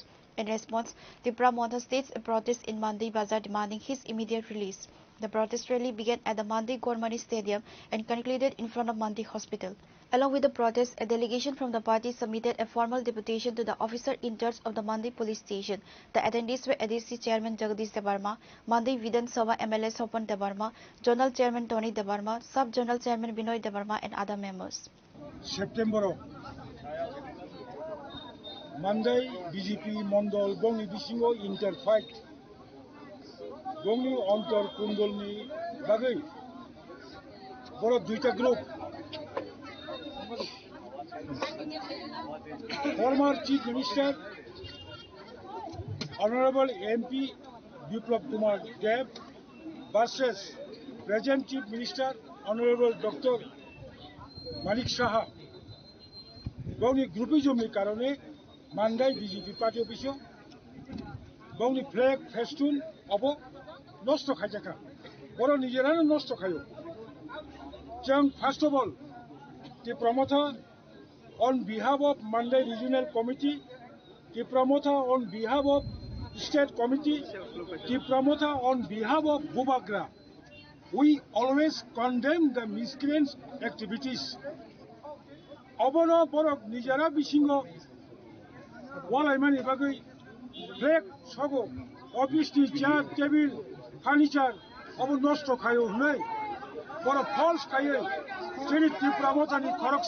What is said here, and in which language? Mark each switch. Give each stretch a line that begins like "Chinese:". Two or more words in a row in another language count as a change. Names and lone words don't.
English: In response, Tripura Motha staged a protest in Mandi Bazaar demanding his immediate release. The protest rally began at the Mandi Gormani Stadium and concluded in front of Mandi Hospital. Along with the protest, a delegation from the party submitted a formal deputation to the officer in charge of the Mandi police station. The attendees were ADC Chairman Jagdish Debarma, Mandi Vidhan Sabha MLA Sopan Debarma, Zonal Chairman Tony Debarma, Sub-Zonal Chairman Binoy Debarma and other members.
Kok Borok: September Monday BJP Mondol Gongni Bisingo interfight Gongni Ontor Kundolni Bagai Boro Duita Group
English: former Chief Minister, Honorable MP Biplab Kumar Dev versus present Chief Minister, Honorable Dr. Manik Saha.
Kok Borok: Bawni groupizm ni karone Mandai BJP
English: party office
Kok Borok: bawni
English: flag festoon
Kok Borok: obo nosto khaijaka. Boro nijerano nosto khayo.
English: Jang first of all, the promoter on behalf of Mandai Regional Committee, the promoter on behalf of State Committee, the promoter on behalf of Bubagra, we always condemn the miscreants' activities.
Kok Borok: Obono borok nijara bisingo walaimani bagai flag sogo office ni
English: chair table furniture
Kok Borok: obo nosto khayo hunai boro false khayo chini
English: the promoter
Kok Borok: ni